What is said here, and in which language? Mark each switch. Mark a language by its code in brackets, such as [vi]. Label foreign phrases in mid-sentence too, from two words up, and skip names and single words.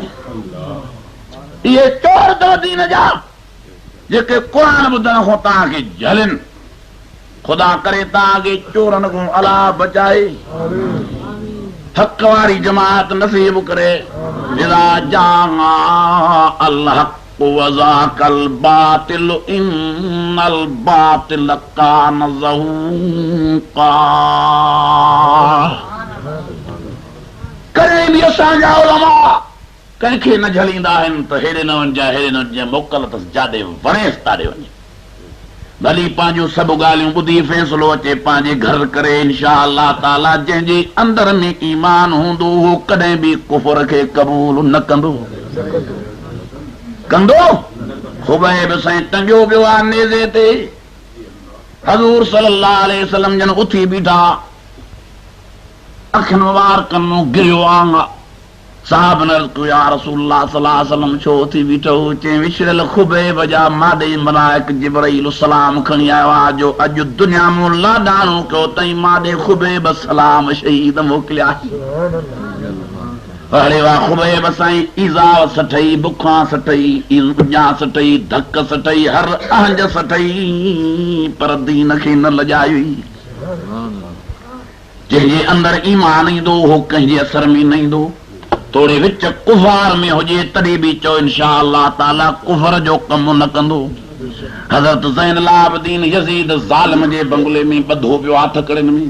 [sd] इहे चोर अथव दीन जा जेके क़ुरान ॿुधण खां तव्हांखे झलनि। ख़ुदा करे तव्हांखे चोरनि खां अलाह बचाए। हक़ वारी जमात नसीब करे। [ar] إذا جاء الحق وزهق الباطل إن الباطل كان زهوقا. [sd] कॾहिं बि असांजा उलमा कंहिंखे न झलींदा आहिनि त हेॾे न वञजांइ हेॾे न वञजांइ। मोकल अथसि जाॾे वणेसि ताॾे वञे। भली पंहिंजूं सभु ॻाल्हियूं ॿुधी फ़ैसिलो अचे पंहिंजे घर करे [ar] إن شاء الله تعالى. [sd] जंहिंजे अंदर में ईमान हूंदो उहो कॾहिं बि कुफर खे क़बूल न कंदो। ख़ुबैब साईं टंगियो पियो आहे नेज़े ते। हज़ूर [ar] صلى الله عليه وسلم [sd] जन उथी बीठा, अखियुनि मुबारकनि मां गिरियो आहे। साहब न [ar] يا رسول الله صلى الله عليه وسلم [sd] छो उथी बीठो? चई विछड़ियल ख़ुबैब जा माॾे मलाइक जिब्राईल सलाम खणी आयो आहे जो अॼु दुनिया मूं लाॾाणो कयो तई माॾे ख़ुबैब सलाम शहीद मोकिलिया। अरे वाह ख़ुबैब साईं ईज़ाव सठई, बुखां सठई, उञा सठई, धक सठई, हर आहंज सठई, पर दीन खे न लॼाई। जंहिंजे अंदर ईमान ईंदो उहो कंहिंजे असर में न ईंदो। थोरे विच कुफार में हुजे तॾहिं बि चओ [ar] إن شاء الله تعالى [sd] कुफर जो कमु न कंदो। हज़रत ज़ैनुल आबिदीन यज़ीद ज़ालिम जे बंगले में ॿधो पियो आहे थकड़ियुनि में।